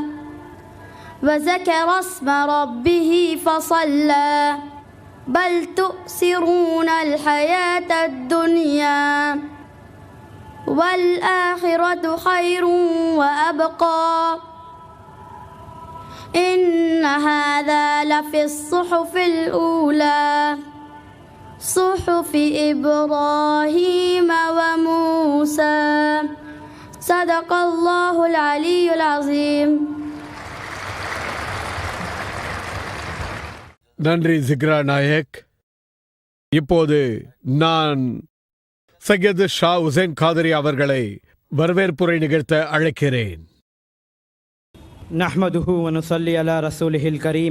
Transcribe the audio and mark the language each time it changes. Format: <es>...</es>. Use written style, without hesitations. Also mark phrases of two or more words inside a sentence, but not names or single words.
<ar>وذكر اسم ربه فصلى بل تؤثرون الحياة الدنيا والآخرة خير وأبقى إن هذا لفي الصحف الأولى صحف إبراهيم وموسى صدق الله العلي العظيم.</ar> <ta>நன்றி ஜிக்ரா நாயக். இப்போது நான் சையத் ஷா உசேன் காதரி அவர்களை வரவேற்புரை நிகழ்த்த அழைக்கிறேன்.</ta> <ar>نحمده ونصلي على رسوله الكريم.</ar>